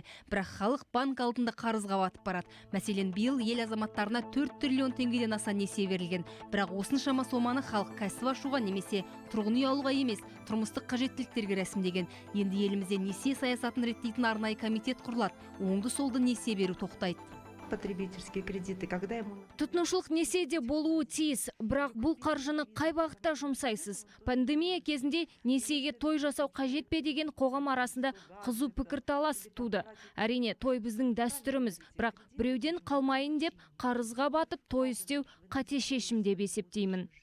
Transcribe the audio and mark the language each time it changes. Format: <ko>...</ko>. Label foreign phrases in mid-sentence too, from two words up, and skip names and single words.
<kk>Бірақ халық банк алдында қарызға батып барады. Мәселен, биыл ел азаматтарына 4 триллион теңгеден аса несие берілген. Бірақ осыншама соманы халық кәсіп ашуға немесе тұрғын үй алуға емес, тұрмыстық қажеттіліктерге рәсімдеген. Енді елімізде несие саясатын реттейтін арнайы комитет құрылады. Оңды-солды несие беру тоқтайды.</kk> <ru>Потребительские кредиты, когда ему...</ru> <kk>Тұтынушылық несиеде болуы тиіс, бірақ бұл қаржыны қай бағытта жұмсайсыз? Пандемия кезінде несиеге той жасау қажет пе деген қоғам арасында қызу пікірталас туды. Әрине, той біздің дәстүріміз, бірақ біреуден қалмайын деп қарызға батып той істеу қате шешім деп есептеймін.</kk>